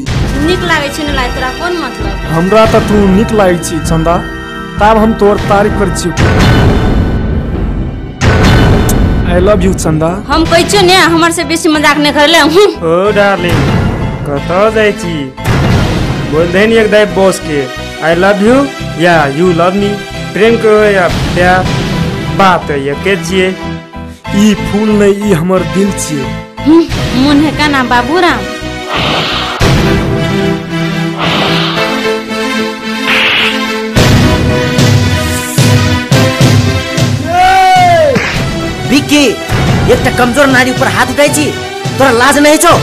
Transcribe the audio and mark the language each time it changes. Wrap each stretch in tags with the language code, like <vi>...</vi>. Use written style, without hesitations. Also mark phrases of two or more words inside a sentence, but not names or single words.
<mai>निक लागे छी न लागे तोरा कोन मतलब? हमरा त तू निक लागे छी चंदा तब हम तोर तारीफ कर छी।</mai> <en>I love you चंदा।</en> <mai>हम कहै ने हमर से बेसी मजाक नहीं करले। ओ डार्लिंग कतो जाय छी बोल देन एक दाई बॉस के</mai> <en>I love you</en> <mai>या</mai> <en>you love me.</en> <mai>प्रेम करो या प्यार बात ये के छिए। ई फूल नहीं ई हमर दिल छिए। मन है का ना बाबूराम। विक्की एक कमजोर नारी ऊपर हाथ उठाई छी तोरा लाज नहीं छो।</mai>